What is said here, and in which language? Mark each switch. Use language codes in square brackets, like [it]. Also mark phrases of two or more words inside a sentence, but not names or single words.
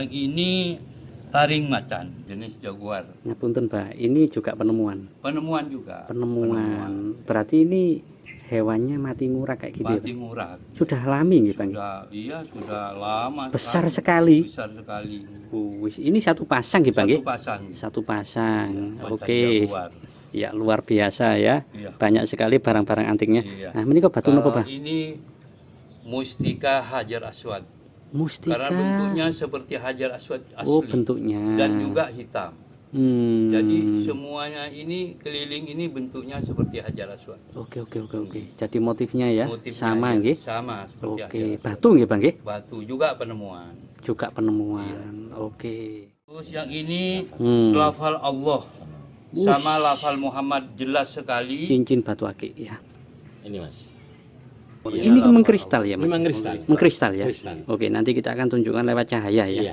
[id] Yang ini taring macan, jenis jaguar. Ngapunten, Pak. Ini juga penemuan. Penemuan juga. Penemuan. Berarti ini hewannya mati ngurak kayak gitu ya, Mati Pak? ngurak. Sudah alami nggih, Pak? Sudah lama. Besar sekali. sekali. Besar sekali. Wis, ini satu pasang nggih, Pak nggih? Satu pasang. Satu pasang. Macan Oke. jaguar. Ya, luar biasa ya. Iya. Banyak sekali barang-barang antiknya. Iya. Nah, ini kok batu Kalau apa, Pak? ini mustika hajar aswad. Mustika. Karena bentuknya seperti hajar aswad asli. Oh, bentuknya. Dan juga hitam. Hmm. Jadi semuanya ini keliling ini bentuknya seperti hajar aswad. Oke. Jadi motifnya ya Motifnya sama ya, nggih. Sama seperti Oke, hajar aswad. batu nggih, Bang nggih? Batu juga penemuan. Juga penemuan. Iya. Oke. Terus yang ini Hmm. lafal Allah sama lafal Muhammad jelas sekali. Cincin batu akik ya. Ini, Mas. Ini mengkristal ya, Mas? Memang kristal. Mengkristal ya. Kristal. Oke, nanti kita akan tunjukkan lewat cahaya ya.